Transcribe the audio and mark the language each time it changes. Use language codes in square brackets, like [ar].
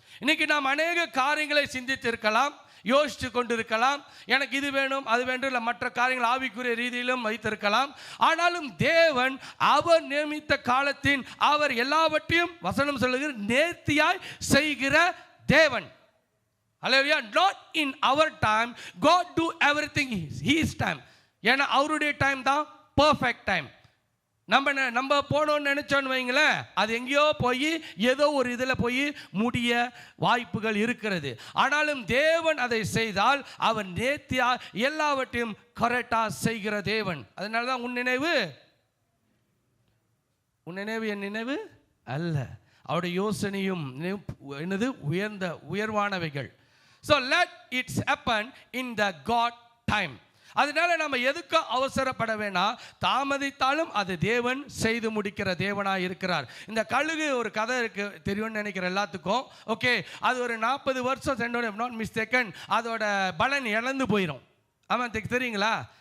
[ta] இன்னைக்கு நாம் அநேக காரியங்களை சிந்தித்திருக்கலாம், யோசித்து கொண்டிருக்கலாம், எனக்கு இது வேணும் அது வேண்டும், இல்லை மற்ற காரியங்கள் ஆவிக்குரிய ரீதியிலும் வைத்திருக்கலாம். ஆனாலும் தேவன் அவர் நியமித்த காலத்தின் அவர் எல்லாவற்றையும் வசனம் சொல்லுகிற நேர்த்தியாய் செய்கிற தேவன். ஹல்லேலூயா. [en] not in our time, God do everything his time. [ta] ஏன்னா அவருடைய டைம் தான் பர்ஃபெக்ட் டைம். நம்ம போனோன்னு நினைச்சோன்னு வைங்களேன், அது எங்கேயோ போய் ஏதோ ஒரு இதில் போய் முடிய வாய்ப்புகள் இருக்கிறது. ஆனாலும் தேவன் அதை செய்தால் அவர் நேர்த்தியா எல்லாவற்றையும் கரெக்டாக செய்கிற தேவன். அதனால தான் உன் நினைவு என் நினைவு அல்ல, அவருடைய யோசனையும் என்னது உயர்வானவைகள். [en] So let it happen in the God time. [ta] அதனால நம்ம எதுக்கும் அவசரப்பட வேணாம், தாமதித்தாலும் அது தேவன் செய்து முடிக்கிற தேவனாக இருக்கிறார். இந்த கழுகு ஒரு கதை இருக்கு, தெரியும்னு நினைக்கிற எல்லாத்துக்கும். ஓகே, அது ஒரு 40 வருஷம் சென்றோம் [en] not mistaken, [ta] அதோட பலன் இழந்து போயிடும். ஆமாம், தெரியுங்களா?